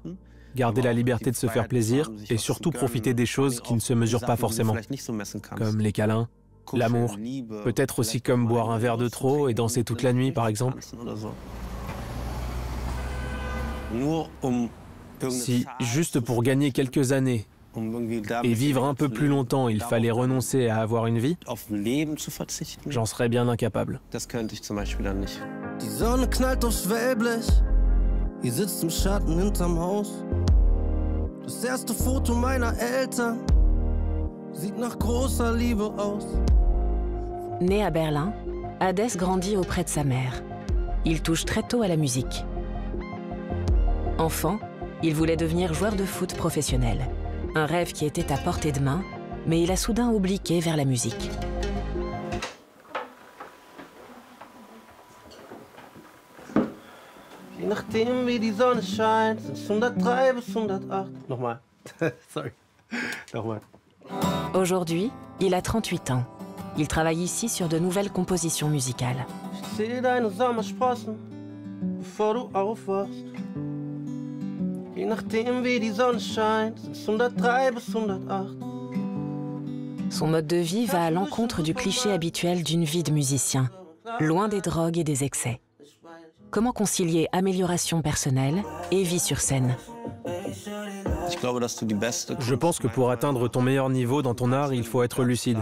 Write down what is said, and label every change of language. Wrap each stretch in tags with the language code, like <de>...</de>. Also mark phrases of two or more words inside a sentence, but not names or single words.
<fr>Garder la liberté de se faire plaisir et surtout profiter des choses qui ne se mesurent pas forcément, comme les câlins, l'amour, peut-être aussi comme boire un verre de trop et danser toute la nuit par exemple. Si, juste pour gagner quelques années et vivre un peu plus longtemps, il fallait renoncer à avoir une vie, j'en serais bien incapable.</fr> <de>Die Sonne knallt aufs Wellblech, ihr sitzt im Schatten hinterm Haus. Das erste Foto meiner Eltern sieht nach großer Liebe aus.</de> <fr>Né à Berlin, Hadès grandit auprès de sa mère. Il touche très tôt à la musique. Enfant, il voulait devenir joueur de foot professionnel. Un rêve qui était à portée de main, mais il a soudain obliqué vers la musique.</fr> <de>Je nachdem wie die Sonne scheint, sind 103 bis 108. Nochmal. Sorry. Nochmal.</de> <fr>Aujourd'hui, il a 38 ans. Il travaille ici sur de nouvelles compositions musicales.</fr> <de>Ich sehe deine Sommersprossen, bevor du aufwachst. Je nachdem wie die Sonne scheint, sind 103 bis 108.</de> <fr>Son mode de vie va à l'encontre du cliché habituel d'une vie de musicien, loin des drogues et des excès. Comment concilier amélioration personnelle et vie sur scène? Je pense que pour atteindre ton meilleur niveau dans ton art, il faut être lucide.</fr>